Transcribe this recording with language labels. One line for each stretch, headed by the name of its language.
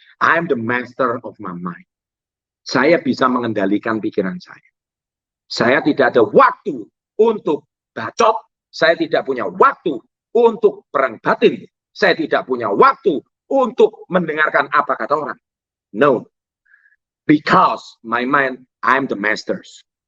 English: I am the master of my mind.
Indonesian: Saya bisa mengendalikan pikiran saya. Saya tidak ada waktu untuk bacot. Saya tidak punya waktu untuk perang batin. Saya tidak punya waktu untuk mendengarkan apa kata orang.
English: No. Because my mind, I'm the masters.